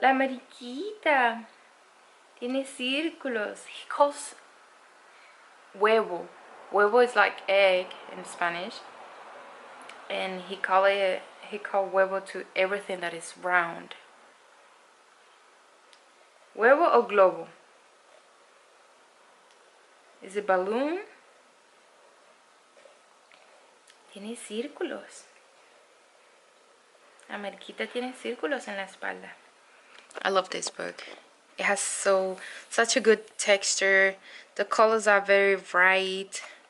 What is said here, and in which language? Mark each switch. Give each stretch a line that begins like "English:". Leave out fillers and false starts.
Spanish: La mariquita tiene círculos.
English: He calls huevo. Huevo is like egg in Spanish, and he called huevo to everything that is round.
Spanish: Huevo or globo?
English: Is it balloon?
Spanish: Tiene círculos. La mariquita tiene círculos en la espalda.
English: I love this book. It has such a good texture. The colors are very bright.